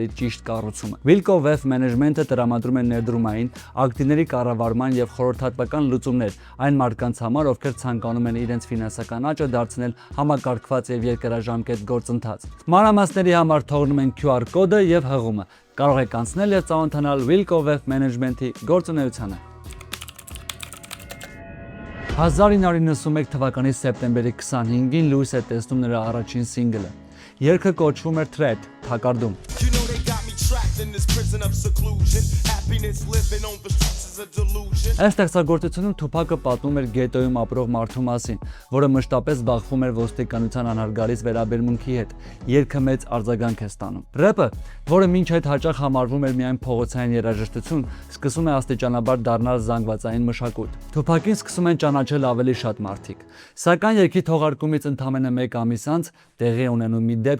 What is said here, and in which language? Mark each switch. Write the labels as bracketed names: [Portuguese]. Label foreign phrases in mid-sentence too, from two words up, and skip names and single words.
[Armenian] ճիշտ կառուցումը։ Wilco Wave Management-ը տրամադրում է ներդրումային, ակտիվների կառավարման եւ խորհրդատվական լուծումներ այն մարդկանց համար, ովքեր ցանկանում են իրենց ֆինանսական աճը դարձնել համակարգված եւ երկարաժամկետ գործընթաց։ Մանրամասների համար թողնում են QR կոդը եւ հղումը։ Կարող եք անցնել եւ ծանոթանալ Wilco Wave Management-ի գործունեությանը։ 1991 թվականի սեպտեմբերի 25-ին լույս է տեսնում նրա առաջին սինգլը։ Երգը կոչվում էր Threat, թակարդում։ [English] You know they got me trapped in this prison of seclusion. Happiness living on the streets is a delusion. [Armenian] Այս ստեղծագործությունում Թուփակը պատմում էր գետոյում ապրող մարդու մասին, որը մշտապես զբաղվում էր ոստիկանության անհարգալից վերաբերմունքի հետ։ Երգը մեծ արձագանք է ստանում։ Рэպը, որը մինչ այդ հաճախ համարվում էր միայն փողոցային երաժշտություն, սկսում է աստիճանաբար դառնալ զանգվածային մշակույթ։ Թուփակին սկսում են ճանաչել ավելի շատ մարդիկ։ Սակայն երգի թողարկումից ընդամենը 1 ամիս անց տեղի է ունենում մի դեպք,